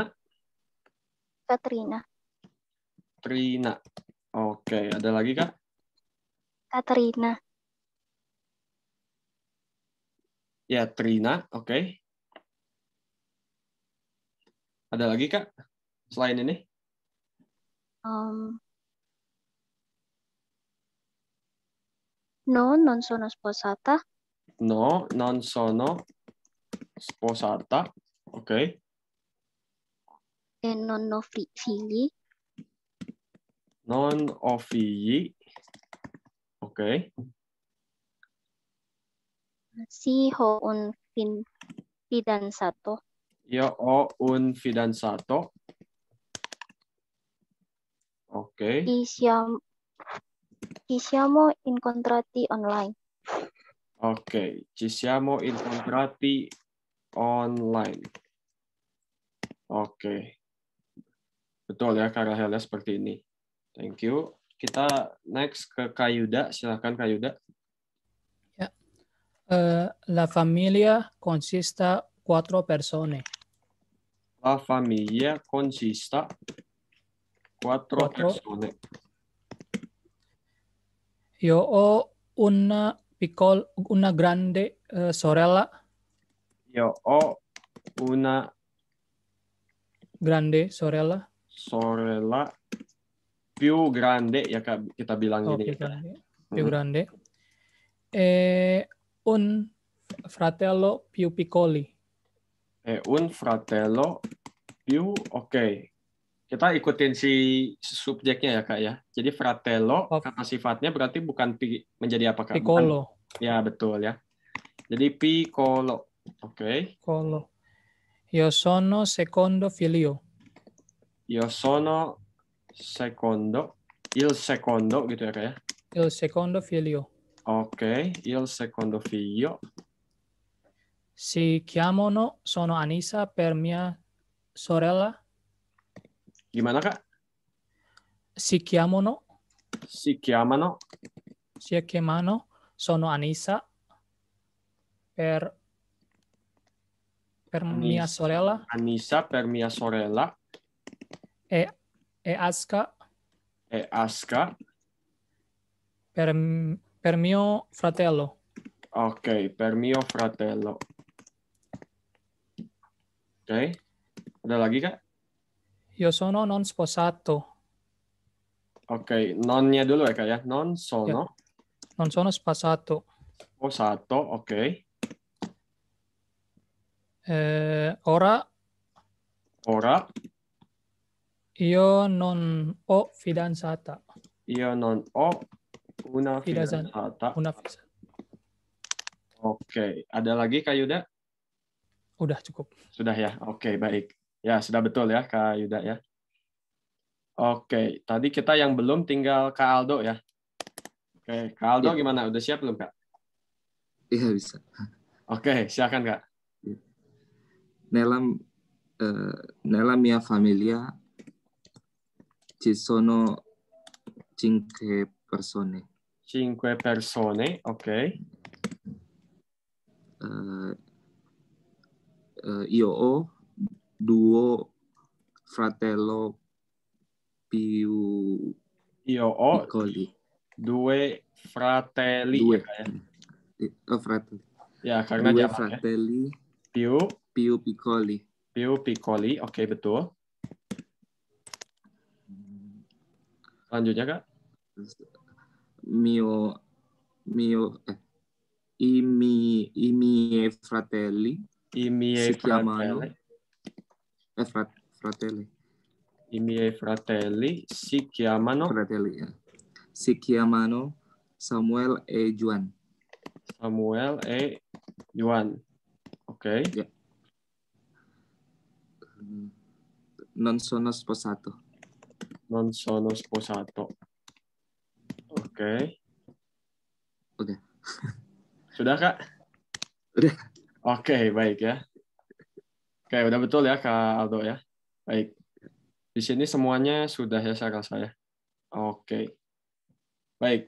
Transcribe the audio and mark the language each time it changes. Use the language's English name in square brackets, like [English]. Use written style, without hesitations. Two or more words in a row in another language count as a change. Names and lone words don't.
[Indonesian] Katrina. Trina. Oke, ada lagi, Kak? Katrina. Ya, Trina, oke. Ada lagi, Kak? Selain ini? [Italian] No, non sono sposata. No, non sono sposata. Oke. E non ho figli. Non ho figli. Oke. Sì, ho un fidanzato. Io ho un fidanzato. Oke. Ci siamo incontrati online. Oke, ci siamo incontrati online. [Indonesian] Oke. Betul ya, Kak Rahel, seperti ini. [English] Thank you. [Indonesian] Kita next ke Kak Yuda. Silakan, Kak Yuda. [Italian] La familia consista 4 persone. La famiglia consista 4 persone. Io ho una grande sorella. Io ho una grande sorella. Sorella più grande, [Indonesian] ya Kak, kita bilang gini. [Italian] Più grande. E un fratello più piccoli. E un fratello più, [Indonesian] oke. Kita ikutin si subjeknya ya, Kak ya. Jadi fratello, kata sifatnya berarti bukan menjadi apa, Kak? [Italian] Piccolo. [Indonesian] Bukan, ya, betul ya. Jadi piccolo. Oke. [Italian] Piccolo. Io sono secondo figlio. Io sono secondo. Il secondo [Indonesian] gitu ya, Kak ya. [Italian] Il secondo figlio. Oke, il secondo figlio. Si chiamano, sono Anissa per mia sorella. [Indonesian] Gimana, Kak? [Italian] Si chiamano. Si chiamano. Si chiamano, sono Anissa per mia sorella. Anissa per mia sorella. E Aska. E Aska. Per mio fratello. Ok, per mio fratello. [Indonesian] Oke. Ada lagi, Kak? [Italian] Io sono non sposato. [Indonesian] Oke, nonnya dulu ya, Kak ya. [Italian] Non sono. Ya. Non sono sposato. Sposato, oke. Ora. Io non ho fidanzata. Io non ho una fidanzata. [Indonesian] Oke, ada lagi Kak Yuda? Udah cukup. Sudah ya, oke, baik. Ya, sudah betul ya Kak Yuda ya. Oke, tadi kita yang belum tinggal Kak Aldo ya. Oke, Kak Aldo gimana? Udah siap belum, Kak? Iya, bisa. Oke, silakan, Kak. [Italian] Nella mia famiglia ci sono 5 persone. 5 persone, oke. Io ho 2 fratello più piccoli. 2 fratelli. 2 [Indonesian] ya, Kak, ya? [Italian] Fratelli. [Indonesian] Ya, karena 2 jamak, fratelli ya. [Italian] più piccoli. Più piccoli, [Indonesian] oke, betul. Lanjutnya, Kak. [Italian] I miei fratelli si chiamano fratelli. I miei fratelli si chiamano Samuel e Juan. Samuel e Juan. [Indonesian] Oke. Ya. [Italian] Non sono sposato. Non sono sposato. [Indonesian] Oke. Oke. Sudah, Kak? Udah. Oke, baik ya. Oke, udah betul ya, Kak Aldo ya. Baik. Di sini semuanya sudah ya, saya rasa ya. Oke. Baik.